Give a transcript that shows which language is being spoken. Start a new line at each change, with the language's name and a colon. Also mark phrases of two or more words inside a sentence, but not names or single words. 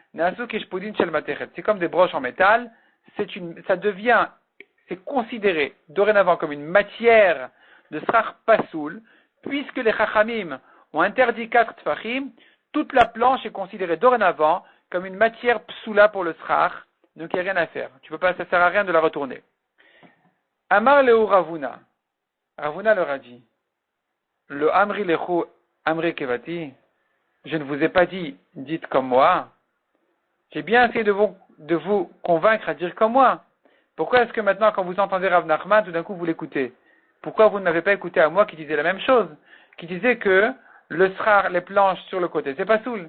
French: C'est comme des broches en métal, ça devient, c'est considéré dorénavant comme une matière de
Hebrew: סכך פסול,
French: puisque les chachamim ont interdit 4 tfachim, toute la planche est considérée dorénavant comme une matière psoula pour le srach, donc il n'y a rien à faire. Ça sert à rien de la retourner.
Aramaic: אמר להו רבינא.
French: Ravuna leur a dit,
Aramaic: לאו אמרי לכו אמרו כוותי,
French: je ne vous ai pas dit, dites comme moi. J'ai bien essayé de vous convaincre à dire comme moi. Pourquoi est-ce que maintenant, quand vous entendez Rav Nachman, tout d'un coup vous l'écoutez? Pourquoi vous ne m'avez pas écouté à moi qui disais la même chose? Qui disait que le srar, les planches sur le côté, c'est pas soul.